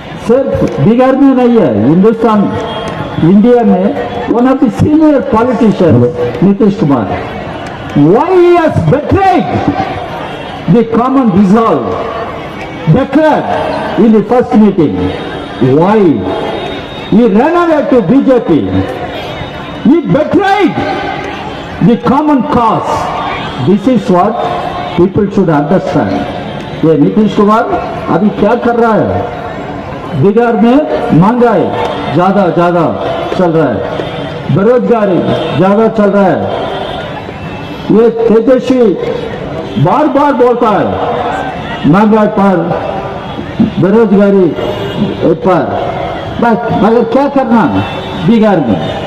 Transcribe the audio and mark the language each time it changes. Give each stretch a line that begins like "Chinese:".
Hindi: सिर्फ बिहार में नहीं है, हिंदुस्तान इंडिया में
English: One of the senior politician Nitish Kumar, why he has betrayed the common resolve declared in the first meeting? Why? He ran away to BJP. He betrayed the common cause. This is what people should understand.
Hindi: ये नीतीश कुमार अभी क्या कर रहा है? बिहार में महंगाई ज्यादा चल रहा है, बेरोजगारी ज्यादा चल रहा है। ये तेजस्वी बार बार बोलता है महंगाई पर, बेरोजगारी पर, बस मगर क्या करना बिहार में?